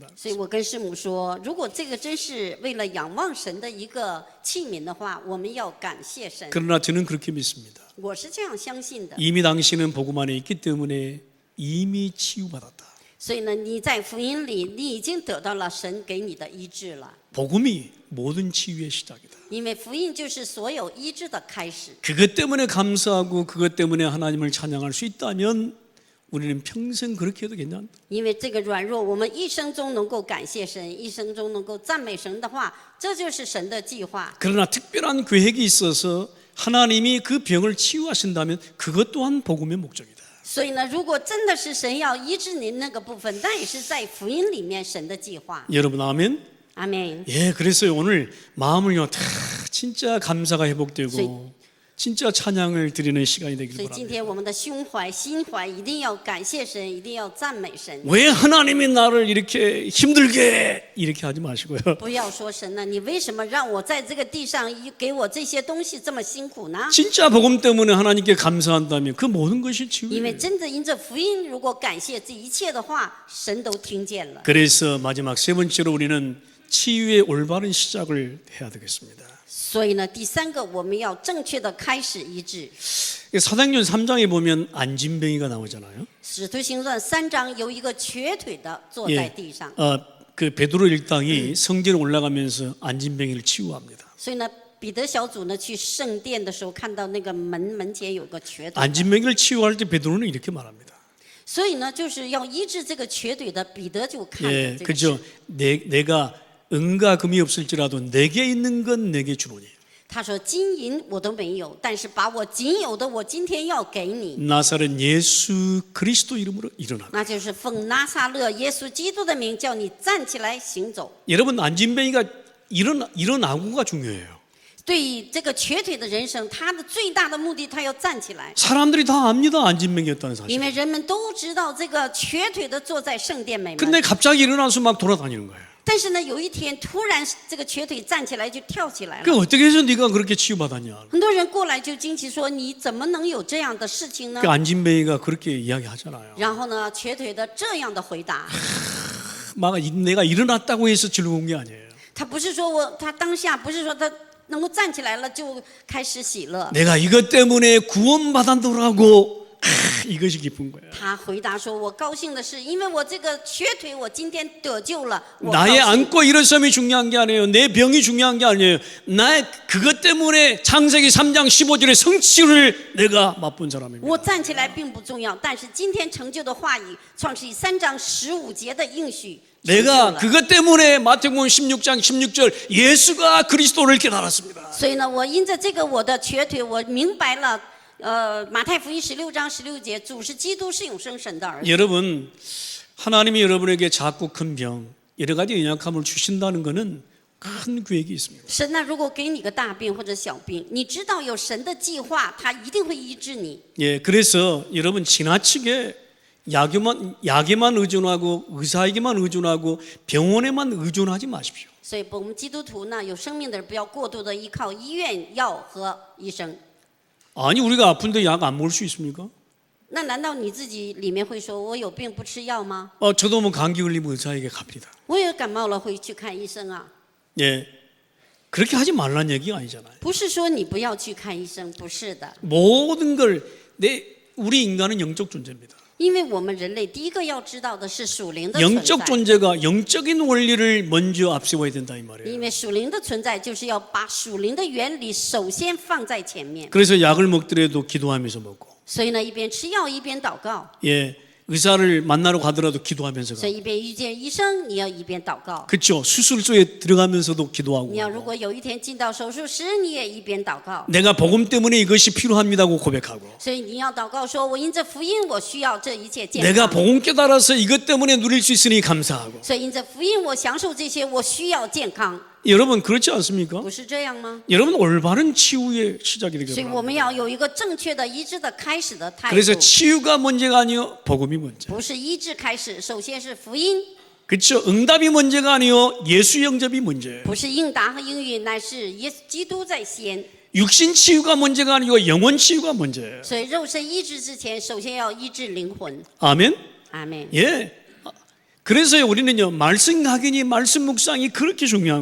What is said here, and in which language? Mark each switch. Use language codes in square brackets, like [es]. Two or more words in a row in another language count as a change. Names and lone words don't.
[zh] 所以我跟师母说，如果这个真是为了仰望神的一个器皿的话，我们要感谢神。 [ko] 그러나 저는 그렇게 믿습니다. [zh] 我是这样相信的。 [ko] 이미 당신은 복음 안에 있기 때문에 이미 치유받았다. [zh] 所以呢，你在福音里，你已经得到了神给你的医治了。 [ko] 복음이 모든 치유의 시작이다. [zh] 因为福音就是所有医治的开始。 [ko] 그것 때문에 감사하고 그것 때문에 하나님을 찬양할 수 있다면 우리는 평생 그렇게 해도 괜찮다. [zh] 因为这个软弱，我们一生中能够感谢神，一生中能够赞美神的话，这就是神的计划。 [ko] 그러나 특별한 계획이 있어서 하나님이 그 병을 치유하신다면 그것 또한 복음의 목적이다. [zh] 所以呢，如果真的是神要医治您那个部分，那也是在福音里面神的计划。 [ko] 여러분 아멘. [zh] 阿门。 [ko] 그래서 오늘 마음을요 다 진짜 감사가 회복되고 진짜 찬양을 드리는 시간이 되길 [zh] 所以今 [ko] 바랍니다. [zh] 天我们的胸怀、心怀一定要感谢神，一定要赞美神。 [ko] 왜 하나님이 나를 이렇게 힘들게 이렇게 하지 마시고요. [zh] 不要说神呢，你为什么让我在这个地上给我这些东西这么辛苦呢？ [ko] 진짜 복음 때문에 하나님께 감사한다면 그 모든 것이 [zh] 因为 [ko] 치유예요. [zh] 真的因着福音，如果感谢这一切的话，神都听见了。 [ko] 그래서 마지막 세 번째로 우리는 치유의 올바른 시작을 해야 되겠습니다. [zh] 所以呢，第三个我们要正确的开始医治。 [ko] 사도행전 3장에 보면 안진뱅이가 나오잖아요. [zh] 使徒行传3章有一个瘸腿的坐在地上， [ko] 그 베드로 일당이 성전에 올라가면서 안진뱅이를 치유합니다. [zh] 所以呢，彼得小组呢去圣殿的时候，看到那个门前有个瘸腿的， [ko] 안진뱅이를 치유할 때 베드로는 이렇게 말합니다. [zh] 所以呢，就是要医治这个瘸腿的，彼得就看着这个事。 [ko] 그죠? 내가 은과 금이 없을지라도 내게 있는 건 내게 주노니. [zh] 他说：“金银我都没有，但是把我仅有的，我今天要给你。 [ko] 나사렛 예수 그리스도 이름으로 일어나. [zh] 那就是奉拿撒勒耶稣基督的名，叫你站起来行走。 [ko] 여러분 안진뱅이가 일어나고가 중요해요. [zh] 对于这个瘸腿的人生，他的最大的目的，他要站起来， [ko] 사람들이 다 압니다. 안진뱅이였다는 [zh] 因 [ko] 사실. [zh] 为人们都知道这个瘸腿的坐在圣殿美门。 [ko] 근데 갑자기 일어나서 막 돌아다니는 거예요. [zh] 但是呢，有一天突然这个瘸腿站起来就跳起来 [ko] 그 [zh] 了， [ko] 어떻게 해서 네가 그렇게 치유받았냐? [zh] 很多人过来就惊奇说：“你怎么能有这样的事情呢 [ko] 그 안진뱅이가 그렇게 이야기하잖아요. ？” [zh] 然后呢，瘸腿的这样的回答， [ko] 막 내가 일어났다고 해서 즐거운 게 아니에요. [zh] 他不是说他当下不是说他能够站起来了，就开始喜乐。 [ko] 내가 이것 때문에 구원받았노라고 이것이 기쁜 거야. [zh] 他回答说：“我高兴的是，因为我这个瘸腿，我今天得救了。我高 [ko] 나의 [zh] 兴。 [ko] 안고 일어섬이 중요한 게 아니에요. 내 병이 중요한 게 아니에요. 나의 그것 때문에 창세기 3장 15절의 성취를 내가 맛본 사람입니다. [zh] 我站起来并不重要，但是今天成就的话语，创世记3章15节的应许。” [ko] 내가 그것 때문에 마태복음 16장 16절 예수가 그리스도를 깨달았습니다. [zh] 所以呢，我因着这个我的瘸腿，我明白了。马太福音16章16节，主是基督，是永生神的儿子。 [ko] 여러분, 하나님이 여러분에게 작고 큰 병, 여러 가지 연약함을 주신다는 것은 큰 계획이 있습니다. [zh] 神呢，如果给你个大病或者小病，你知道有神的计划，他一定会医治你。 [ko] 예, 그래서 여러분 지나치게 약에만 의존하고 의사에게만 의존하고 병원에만 의존하지 마십시오. [zh] 所以，我们基督徒呢，有生命的人不要过度的依靠医院药和医生。 [ko] 아니 우리가 아픈데 약 안 먹을 수 있습니까? [zh] 那难道你自己里面会说我有病不吃药吗？ [ko] 저도 뭐 감기 걸리면 의사에게 갑니다. [zh] 我也感冒了会去看医生啊。 [ko] 예, 그렇게 하지 말라는 얘기가 아니잖아요. [zh] 不是说你不要去看医生，不是的。 [ko] 모든 걸 우리 인간은 영적 존재입니다. [zh] 因为我们人类第一个要知道的是属灵的存 [ko] 영적 [zh] 在， [ko] 존재가 영적인 원리를 먼저 앞세워야 된다 이 [zh] 因 [ko] 말이에요. [zh] 为属灵的存在就是要把属灵的原理首先放在前面。 [ko] 그래서 약을 먹더라도 기도하면서 먹고, [zh] 所以呢，一边吃药一边祷告， [ko] 예, 의사를 만나러 가더라도 기도하면서 [zh] 所以 [ko] 가고, [zh] 一边遇见医生，你要一边祷告。 [ko] 그렇죠. 수술소에 들어가면서도 기도하고, [zh] 你要如果有一天进到手术室，你也一边祷告。 [ko] 내가 복음 때문에 이것이 필요합니다고 고백하고, [zh] 所以你要祷告说：“我因着福音，我需要这一切健 [ko] 내가 [zh] 康。 [ko] 복음 깨달아서 이것 때문에 누릴 수 있으니 감사하고. [zh] 所以因着福音，我享受这些，我需要健康， [ko] 여러분 그렇지 않습니까? [zh] 不是这样吗？ [ko] 여러분 올바른 치유의 시작이 [zh] 所以 [ko] 되길 [zh] 我们 [ko] 바랍니다. [zh] 要有一个正确的医治的开始的态 [ko] 그래서 [zh] 度， [ko] 치유가 문제가 아니요 복음이 문제. [zh] 不是医治开始，首先是福音， [ko] 그렇죠. 응답이 문제가 아니요 예수 영접이 문제예요. [zh] 不是应答和应允，乃是耶稣基督在先。 [ko] 육신 치유가 문제가 아니고 영혼 치유가 문제예요. [zh] 所以肉身医治之前，首先要医治灵魂。 [ko] 아멘. [zh] 阿门。 [ko] 예. 그래서 우리는요 말씀 각인이 말씀 묵상이 그렇게 중요한